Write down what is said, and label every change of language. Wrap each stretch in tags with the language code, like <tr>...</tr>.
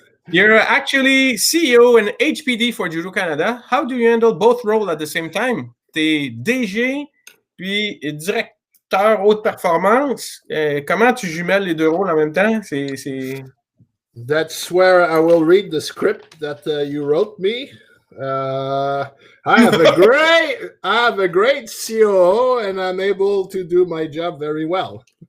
<en>You're actually CEO and HPD for Judo Canada. How do you handle both roles at the same time?</en> <fr>T'es DG puis directeur haute performance. Comment tu jumelles les 2 rôles en même temps?</fr> <en>That's where I will read the script that you wrote me. I have a great COO, and I'm able to do my job very well.</en>